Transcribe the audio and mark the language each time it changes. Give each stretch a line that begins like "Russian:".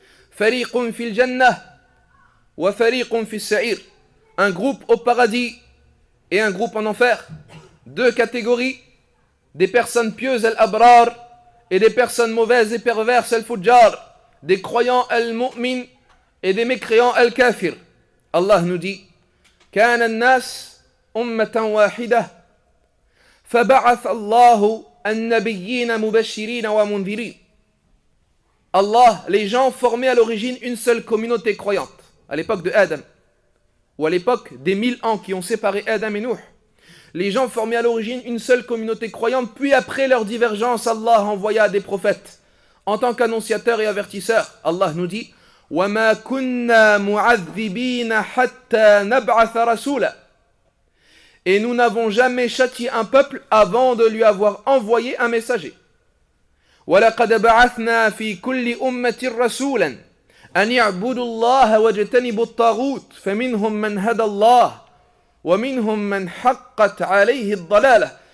Arabic: Fariqun fil jannah wa fariqun fis sa'ir.
French: Un groupe au paradis et un groupe en enfer. Deux catégories, des personnes pieuses al-abrar et des personnes mauvaises et perverses al-fujjar. des croyants al-mu'min et des mécréants al-kafir. Allah nous dit
Arabic: كان الناس أمة واحدة فبعث الله النبيين مبشرين ومنذرين.
French: Allah, les gens formaient à l'origine une seule communauté croyante, à l'époque de Adam, ou à l'époque des 1000 ans qui ont séparé Adam et Nuh. Les gens formaient à l'origine une seule communauté croyante, puis après leur divergence, Allah envoya des prophètes en tant qu'annonciateurs et avertisseurs. Allah nous dit
Arabic: وَمَا كُنَّا مُعَذِّبِينَ حَتَّى نَبْعَثَ رَسُولًا.
French: Et nous n'avons jamais châtié un peuple avant de lui avoir envoyé un messager.
Arabic: وَلَقَدْ بَعَثْنَا فِي كُلِّ أُمَّةٍ رَسُولًا أَنْ يَعْبُدُوا اللَّهَ وَاجْتَنِبُوا الطَّاغُوتَ فَمِنْهُمْ مَنْ هَدَى اللَّهُ وَمِنْهُمْ مَنْ حَقَّتْ عَلَيْهِ الضَّلَالَةُ.